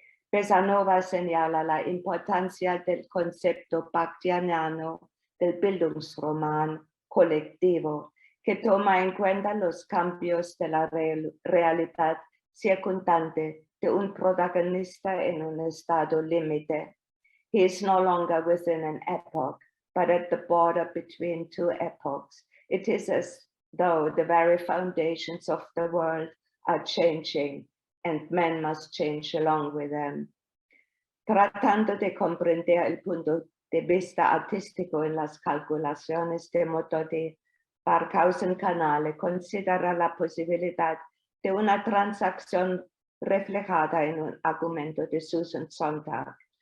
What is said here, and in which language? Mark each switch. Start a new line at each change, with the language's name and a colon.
Spanish: Besanova señala la importancia del concepto baktianiano del Bildungsroman colectivo, que toma en cuenta los cambios de la realidad circundante de un protagonista en un estado límite.
English: He is no longer within an epoch, but at the border between two epochs. It is as though the very foundations of the world are changing, and men must change along with them.
Spanish: Tratando de comprender el punto de vista artístico en las calculaciones de Modotti, Barkhausen-Canale considera la posibilidad de una transacción reflejada en un argumento de Susan Sontag,